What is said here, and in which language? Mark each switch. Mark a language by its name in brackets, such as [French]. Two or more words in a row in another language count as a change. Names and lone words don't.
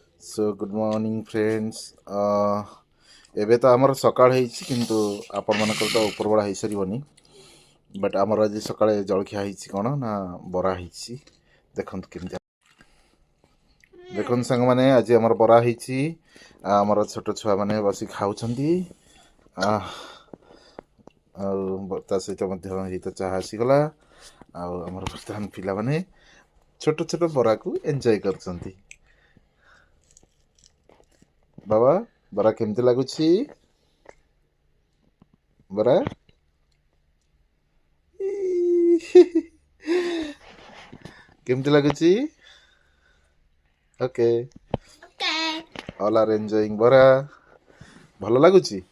[English] So good morning friends [Odia] ଏବେ ତ ଆମର ସକାଳ ହେଇଛି କିନ୍ତୁ ଆପଣମାନଙ୍କର ତ ଉପରବେଳା ହେଇସାରିବନି ବଟ୍ ଆମର ଆଜି ସକାଳେ ଜଳଖିଆ ହେଇଛି କ'ଣ ନା ବରା ହେଇଛି ଦେଖନ୍ତୁ କେମିତି ଦେଖନ୍ତୁ ସାଙ୍ଗମାନେ ଆଜି ଆମର ବରା ହେଇଛି ଆମର ଛୋଟ ଛୁଆମାନେ ବସି ଖାଉଛନ୍ତି ଆଉ ତା ସହିତ ମଧ୍ୟ ଏଇ ତ ଚାହା ଆସିଗଲା ଆଉ ଆମର ବର୍ତ୍ତମାନ ପିଲାମାନେ ଛୋଟ ଛୋଟ ବରାକୁ ଏନ୍ଜୟ କରୁଛନ୍ତି। ବାବା ବରା କେମିତି ଲାଗୁଛି ବରା କେମିତି ଲାଗୁଛି ଓକେ [English] all are enjoying [Odia] ବରା ଭଲ ଲାଗୁଛି